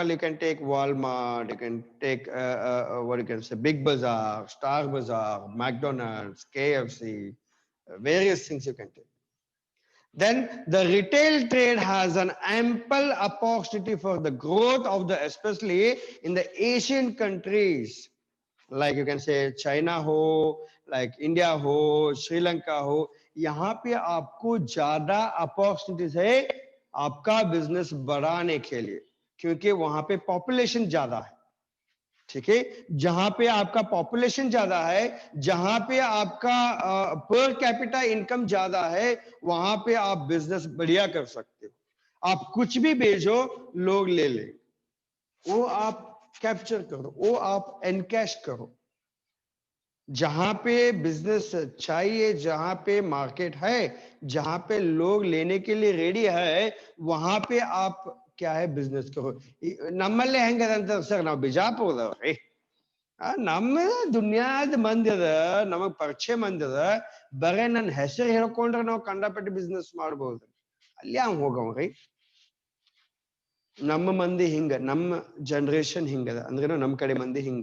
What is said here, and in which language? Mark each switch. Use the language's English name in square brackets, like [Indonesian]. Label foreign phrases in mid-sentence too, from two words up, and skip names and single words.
[English] You can take Walmart, you can take what you can say, Big Bazaar, Star Bazaar, McDonald's, KFC, various things you can take. Then the retail trade has an ample opportunity for the growth of the, especially in the Asian countries, like you can say China ho, like India ho, Sri Lanka ho. [Hindi] यहाँ पे आपको ज्यादा अपॉर्चुनिटीज है आपका बिजनेस बढ़ाने के लिए, क्योंकि वहां पे पॉपुलेशन ज्यादा है, ठीक है? जहां पे आपका पॉपुलेशन ज्यादा है, जहां पे आपका [English] per capita income [Hindi] ज्यादा है, वहां पे आप बिजनेस बढ़िया कर सकते हो. आप कुछ भी भेजो, लोग ले ले, वो आप कैप्चर करो, वो आप एनकैश करो. जहां पे बिजनेस चाहिए, जहां पे मार्केट है, जहां पे लोग लेने के लिए रेडी है, वहां पे आप क्या है बिजनेस करो. [Kannada] ನಮ್ಮಲ್ಲೇ ಹೆಂಗದಂತ ಸರ್, ನಾವು ಬಿಜಾಪುರದವ್ರಿ, ನಮ್ಮ ದುನಿಯಾದ ಮಂದಿ ಅದ, ನಮಗ್ ಪರಿಚಯ ಮಂದಿ ಅದ, ಬರೇ ನನ್ನ ಹೆಸರು ಹೇಳ್ಕೊಂಡ್ರೆ ನಾವು ಕಂಡಪಟ್ಟಿ ಬಿಸ್ನೆಸ್ ಮಾಡ್ಬೋದು. ಅಲ್ಲಿ ಹಂಗ ಹೋಗವ್ರಿ. ನಮ್ಮ ಮಂದಿ ಹಿಂಗ, ನಮ್ಮ ಜನರೇಷನ್ ಹಿಂಗದ, ಅಂದ್ರೆ ನಮ್ ಕಡೆ ಮಂದಿ ಹಿಂಗ.